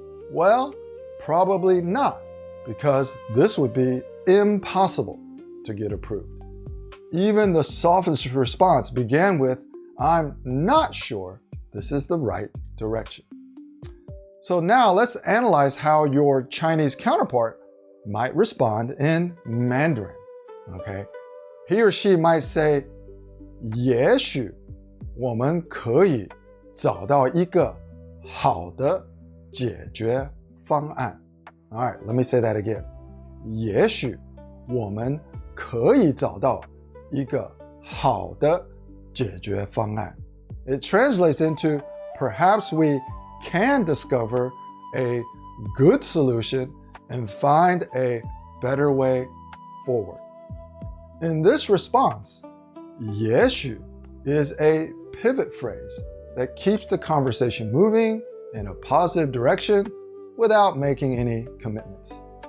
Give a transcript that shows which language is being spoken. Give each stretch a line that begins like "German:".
English: Well, probably not, because this would be impossible. to get approved. Even the softest response began with, I'm not sure this is the right direction. So now let's analyze how your Chinese counterpart might respond in Mandarin. Okay, he or she might say,
Chinese: 也许我们可以找到一个好的解决方案.
English: All right, let me say that again.
Chinese: 也许我们可以找到一个好的解决方案.
English: It translates into perhaps we can discover a good solution and find a better way forward. In this response, 也许 is a pivot phrase that keeps the conversation moving in a positive direction without making any commitments.